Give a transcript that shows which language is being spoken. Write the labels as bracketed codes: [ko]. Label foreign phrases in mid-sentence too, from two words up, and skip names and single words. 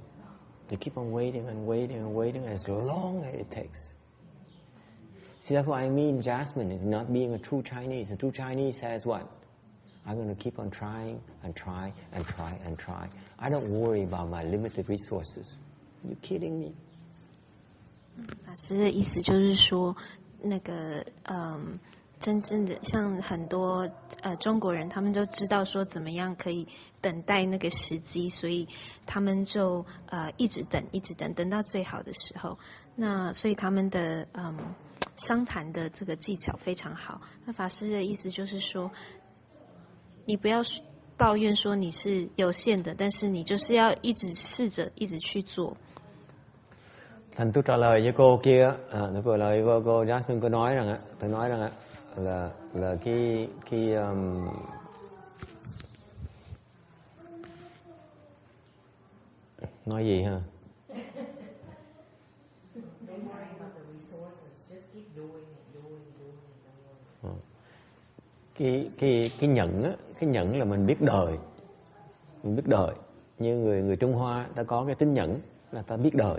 [en] They keep on waiting and waiting and waiting as long as it takes. See, that's what I mean, Jasmine is not being a true Chinese. A true Chinese says what? I'm going to keep on trying and try and try and try. I don't worry about my limited resources. Are you kidding me? [zh] 法师的意思就是说，那个真正的像很多中国人，他们就知道说怎么样可以等待那个时机，所以他们就一直等，一直等，等到最好的时候。那所以他们的商谈的这个技巧非常好。那法师的意思就是说，你不要抱怨说你是有限的，但是你就是要一直试着，一直去做。 [vi] Thành tôi trả lời với cô kia, tôi trả lời với cô Jasmine, tôi nói rằng là cái nói gì ha? Cái nhẫn là mình biết đời, như người Trung Hoa ta có cái tính nhẫn là ta biết đời.